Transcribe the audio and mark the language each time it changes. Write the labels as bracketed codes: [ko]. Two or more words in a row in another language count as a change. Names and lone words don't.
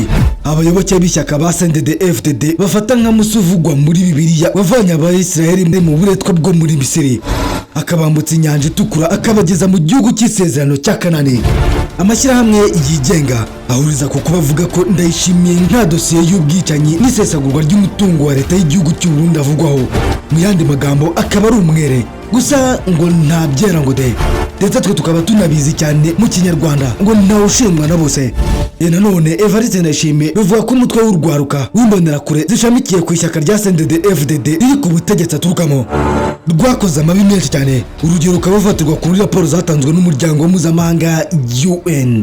[rw] Abayoboke b'ishyaka ba CNDD-FDD bafata nka Musa uvugwa muri Bibiliya wavanye Abayisiraheli mu buretwa bwo muri Misiri, akabambutsa inyanja itukura akabageza mu gihugu cy'isezerano cya Kanani. Amashyirahamwe yigenga ahuriza ku kuba avuga ko Ndayishimiye nta dosiye y'ubwicanyi n'isesagurwa ry'umutungo wa leta y'igihugu cy'u Burundi avugwaho. Mu yandi magambo akaba ari umwere gusa ngo nta byera ngo de, ndetse twe tukaba tunabizi cyane mu Kinyarwanda ngo ntawe ushinjwa na bose. Nanone Evariste Ndayishimiye bivuga ko umutwe w'urwaruka w'imbonerakure zishamikiye ku ishyaka rya CNDD-FDD riri ku butegetsi aturukamo rwakoze amabi menshi cyane. Urugero rukaba rufatirwa kuri raporo zatanzwe n'umuryango mpuzamahanga UN.